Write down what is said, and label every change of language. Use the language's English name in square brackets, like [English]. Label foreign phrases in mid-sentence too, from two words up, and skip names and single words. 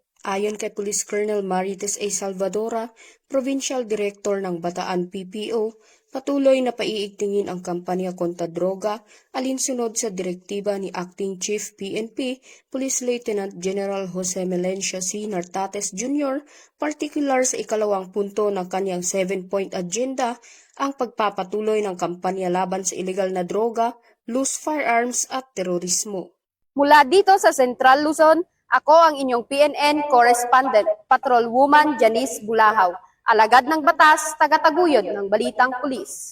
[Filipino] Ayon kay Police Colonel Marites A. Salvadora, Provincial Director ng Bataan PPO, patuloy na paiigtingin ang kampanya kontra droga alinsunod sa direktiba ni Acting Chief PNP, Police Lieutenant General Jose Melencio C. Nartates Jr., partikular sa ikalawang punto ng kanyang 7-point agenda, ang pagpapatuloy ng kampanya laban sa illegal na droga, [English] loose firearms [Filipino] at terorismo. Mula dito sa Central Luzon, ako ang inyong PNN Correspondent Patrolwoman Janice Bulahaw, alagad ng batas, tagataguyod ng Balitang Pulis.